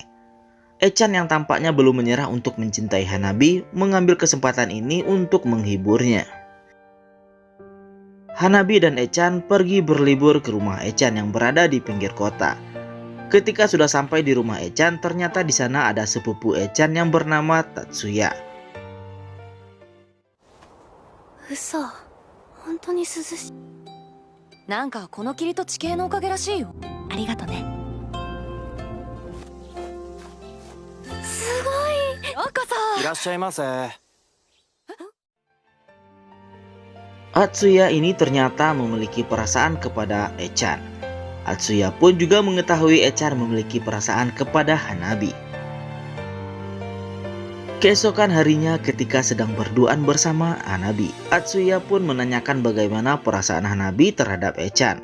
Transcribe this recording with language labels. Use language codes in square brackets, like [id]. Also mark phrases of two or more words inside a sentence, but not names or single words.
[id] Echan yang tampaknya belum menyerah untuk mencintai Hanabi mengambil kesempatan ini untuk menghiburnya. Hanabi dan Echan pergi berlibur ke rumah Echan yang berada di pinggir kota. Ketika sudah sampai di rumah Echan, ternyata di sana ada sepupu Echan yang bernama Tatsuya. [ja] 嘘、本当に涼しい。なんかこの霧と地形のおかげらしいよ。ありがとね。すごい。ようこそ。いらっしゃいませ。 [id] Atsuya ini ternyata memiliki perasaan kepada Echan. Atsuya pun juga mengetahui Echan memiliki perasaan kepada Hanabi. Keesokan harinya ketika sedang berduaan bersama Hanabi, Atsuya pun menanyakan bagaimana perasaan Hanabi terhadap Echan.